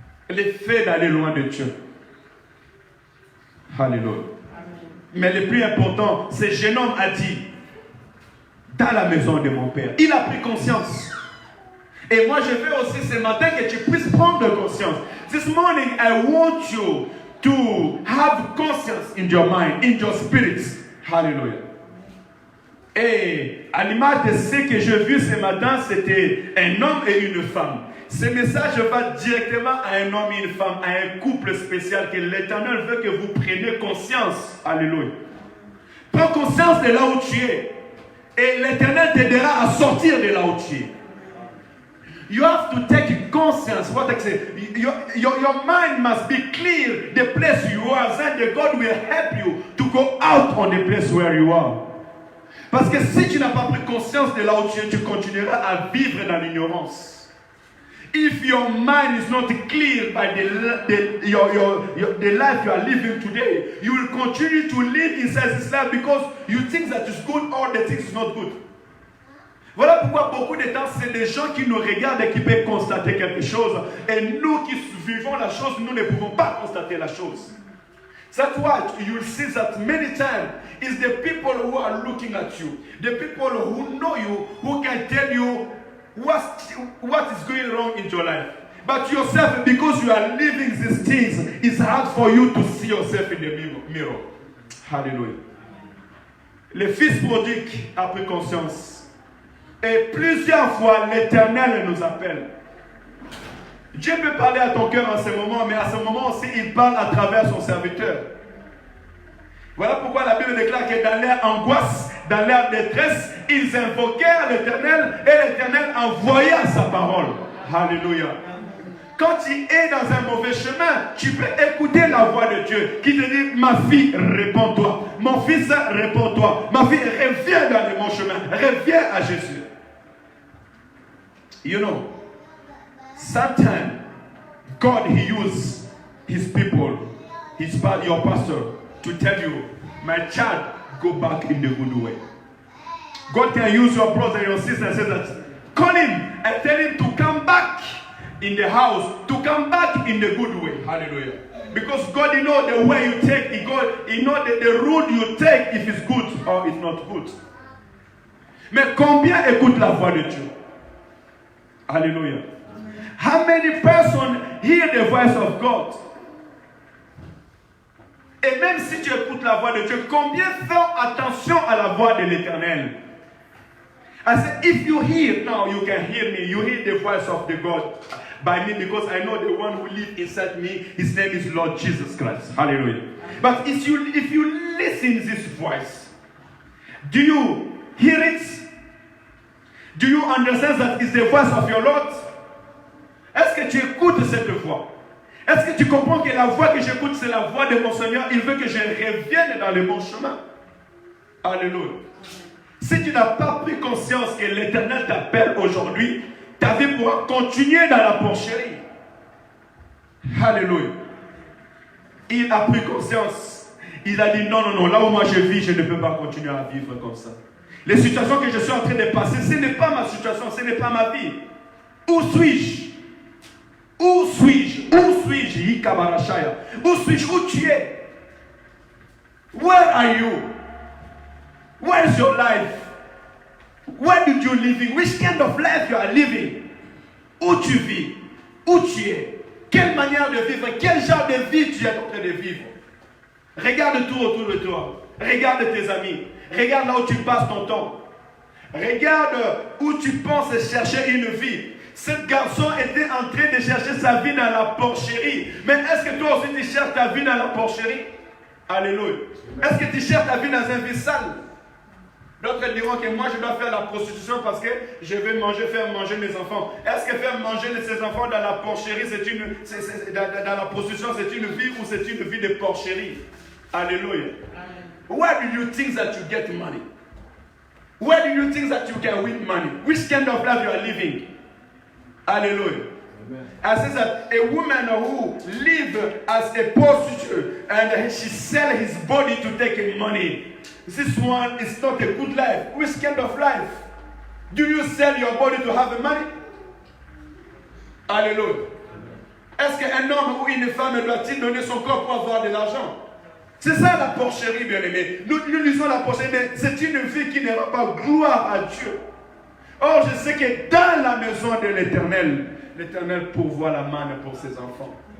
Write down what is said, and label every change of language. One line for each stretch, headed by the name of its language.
French: L'effet d'aller loin de Dieu. Alléluia. Mais le plus important, ce jeune homme a dit, dans la maison de mon père. Il a pris conscience. Et moi, je veux aussi ce matin que tu puisses prendre conscience.
English: This morning, I want you to have conscience in your mind, in your spirit. Hallelujah.
French: Et à l'image de ce que j'ai vu ce matin, c'était un homme et une femme. Ce message va directement à un homme et une femme, à un couple spécial que l'Éternel veut que vous preniez conscience. Alléluia. Prends conscience de là où tu es. Et l'Éternel t'aidera à sortir de là où tu es.
English: You have to take conscience. What I say, your mind must be clear. The place you are, and the God will help you to go out on the place where you are.
French: Parce que si tu n'as pas pris conscience de là où tu es, tu continueras à vivre dans l'ignorance.
English: If your mind is not clear by the life you are living today, you will continue to live inside this life because you think that is good or the things is not good.
French: Voilà pourquoi beaucoup de temps, c'est des gens qui nous regardent et qui peuvent constater quelque chose. Et nous qui vivons la chose, nous ne pouvons pas constater la chose.
English: That's why you'll see that many times it's the people who are looking at you, the people who know you, who can tell you what is going wrong in your life. But yourself, because you are living these things, it's hard for you to see yourself in the mirror. Hallelujah.
French: Le fils prodigue a pris conscience. Et plusieurs fois, l'Éternel nous appelle. Dieu peut parler à ton cœur en ce moment, mais à ce moment aussi, il parle à travers son serviteur. Voilà pourquoi la Bible déclare que dans leur angoisse, dans leur détresse, ils invoquèrent l'Éternel et l'Éternel envoya sa parole. Alléluia. Quand tu es dans un mauvais chemin, tu peux écouter la voix de Dieu qui te dit, ma fille, réponds-toi. Mon fils, réponds-toi. Ma fille, reviens dans le bon chemin. Reviens à Jésus.
English: You know, sometimes God, He uses His people, your pastor, to tell you, my child, go back in the good way. God can use your brother, your sister, and say that, call him and tell him to come back in the house, to to come back in the good way. Hallelujah. Because God, He knows the way you take, He knows the route you take, if it's good or it's not good.
French: Mais combien écoutent la voix de Dieu?
English: Hallelujah. How many persons hear the voice of God?
French: Et même si tu écoutes la voix de Dieu, combien font attention à la voix de l'Éternel?
English: I said, if you hear, now you can hear me. You hear the voice of the God by me, because I know the one who lives inside me. His name is Lord Jesus Christ. Hallelujah. But if you listen to this voice, do you hear it? Do you understand that it's the voice of your Lord?
French: Est-ce que tu écoutes cette voix? Est-ce que tu comprends que la voix que j'écoute, c'est la voix de mon Seigneur? Il veut que je revienne dans le bon chemin. Alléluia. Si tu n'as pas pris conscience que l'Éternel t'appelle aujourd'hui, ta vie pourra continuer dans la porcherie. Alléluia. Il a pris conscience. Il a dit non, non, non, là où moi je vis, je ne peux pas continuer à vivre comme ça. Les situations que je suis en train de passer, ce n'est pas ma situation, ce n'est pas ma vie. Où suis-je? Où suis-je? Où suis-je? Où suis-je? Où tu es?
English: Where are you? Where is your life? Where did you live? Which kind of life you are living?
French: Où tu vis? Où tu es? Quelle manière de vivre? Quel genre de vie tu es en train de vivre? Regarde tout autour de toi. Regarde tes amis. Regarde là où tu passes ton temps. Regarde où tu penses chercher une vie. Ce garçon était en train de chercher sa vie dans la porcherie. Mais est-ce que toi aussi tu cherches ta vie dans la porcherie? Alléluia. Est-ce que tu cherches ta vie dans un vie sale? D'autres diront que moi je dois faire la prostitution parce que je vais faire manger mes enfants. Est-ce que faire manger ses enfants dans la porcherie, dans la prostitution, c'est une vie ou c'est une vie de porcherie? Alléluia.
English: Where do you think that you get money? Where do you think that you can win money? Which kind of life you are living? Hallelujah. I say that a woman who lives as a prostitute and she sells his body to take money, this one is not a good life. Which kind of life? Do you sell your body to have money? Hallelujah.
French: Est-ce qu'un homme ou une femme doit-il donner son corps pour avoir de l'argent? C'est ça la porcherie, bien-aimé. Nous lisons la porcherie, mais c'est une vie qui n'aura pas gloire à Dieu. Or, je sais que dans la maison de l'Éternel, l'Éternel pourvoit la manne pour ses enfants.